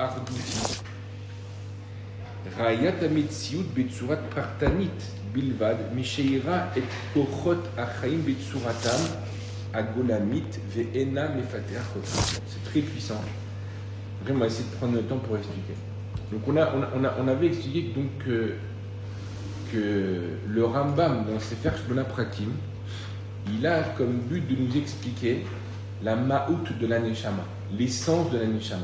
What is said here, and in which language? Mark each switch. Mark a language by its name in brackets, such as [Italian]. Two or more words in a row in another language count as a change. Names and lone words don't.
[Hebrew] arduti. ראיית המציאות בצורה פרטנית בלבד משאירה את כוחות החיים בצורתם הגולמית ואינה מפתחת אותם. [French] C'est très puissant. Vraiment, on va essayer de prendre le temps pour expliquer. Donc on avait expliqué donc que le Rambam dans ses Sefer Shmona Prakim, il a comme but de nous expliquer la ma'out de la neshama, l'essence de la neshama.